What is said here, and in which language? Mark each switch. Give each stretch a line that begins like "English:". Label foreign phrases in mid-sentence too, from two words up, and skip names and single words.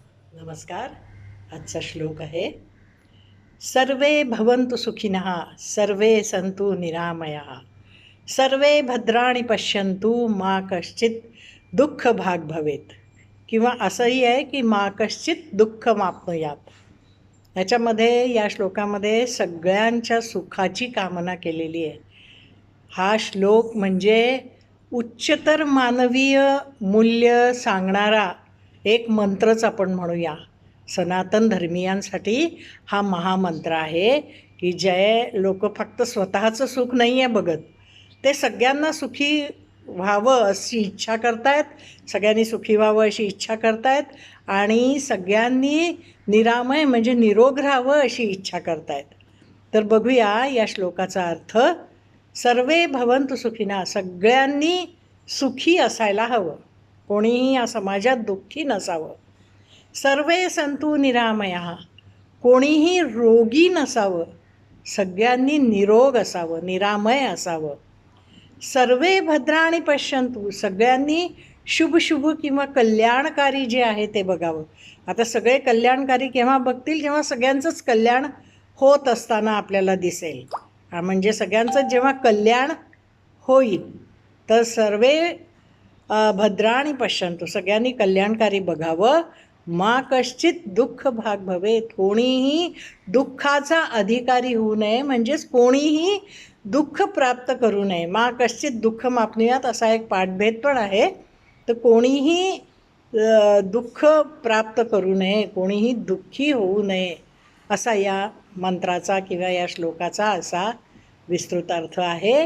Marathi: नमस्कार. आजचा श्लोक आहे,
Sanskrit: सर्वे भवन्तु सुखिनः, सर्वे सन्तु निरामयाः, सर्वे भद्राणि पश्यन्तु, मा कश्चित दुःख भाग भवेत.
Marathi: किंवा असंही आहे की
Sanskrit: मा कश्चित दुःख माप्नुयात.
Marathi: याच्यामध्ये या श्लोकामध्ये सगळ्यांच्या सुखाची कामना केलेली आहे. हा श्लोक म्हणजे उच्चतर मानवीय मूल्य सांगणारा एक मंत्रच आपण म्हणूया. सनातन धर्मीयांसाठी हा महामंत्र आहे की जे लोक फक्त स्वतःचं सुख नाही आहे बघत, ते सगळ्यांना सुखी व्हावं अशी इच्छा करतायत, सगळ्यांनी सुखी व्हावं अशी इच्छा करतायत आणि सगळ्यांनी निरामय म्हणजे निरोग राहावं अशी इच्छा करतायत. तर बघूया या श्लोकाचा अर्थ.
Sanskrit: सर्वे भवन्तु सुखिना,
Marathi: सगळ्यांनी सुखी असायला हवं, कोणीही या समाजात दुःखी नसावं.
Sanskrit: सर्वे संतु निरामया,
Marathi: कोणीही रोगी नसावं, सगळ्यांनी निरोग असावं, निरामय असावं.
Sanskrit: सर्वे भद्राणि पश्यन्तु,
Marathi: सगळ्यांनी शुभ शुभ किंवा कल्याणकारी जे आहे ते बघावं. आता सगळे कल्याणकारी केव्हा बघतील, जेव्हा सगळ्यांचंच कल्याण होत असताना आपल्याला दिसेल. म्हणजे सगळ्यांचं जेव्हा कल्याण होईल तर
Sanskrit: सर्वे भद्राणि पश्यन्तु,
Marathi: सगळ्यांनी कल्याणकारी बघावं.
Sanskrit: मा कश्चित दुःख भाग भवेत,
Marathi: कोणीही दुःखाचा अधिकारी होऊ नये, म्हणजेच कोणीही दुःख प्राप्त करू नये.
Sanskrit: मा कश्चित दुःख मापनुयात
Marathi: असा एक पाठभेद पण आहे. तर कोणीही दुःख प्राप्त करू नये, कोणीही दुःखी होऊ नये, असा या मंत्राचा किंवा या श्लोकाचा असा विस्तृत अर्थ आहे.